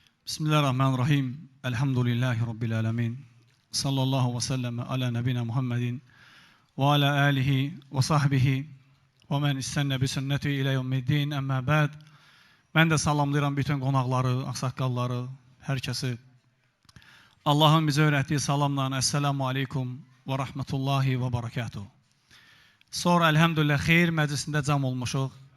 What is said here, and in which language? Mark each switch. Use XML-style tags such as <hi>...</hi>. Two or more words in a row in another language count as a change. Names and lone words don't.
<ar>بسم الله الرحمن الرحيم. الحمد لله رب العالمين. صلى الله وسلم على نبينا محمد وعلى آله وصحبه ومن استن بسنته إلى يوم الدين. أما بعد.</ar> <az>Mən də salamlayıram bütün qonaqları, ağsaqqalları, hər kəsi. Allahın bizə öyrətdiyi salamla</az> <ar>السلام عليكم ورحمة الله وبركاته.</ar> <az>Sonra elhamdülillah xeyir məclisində cəm olmuşuq.</az>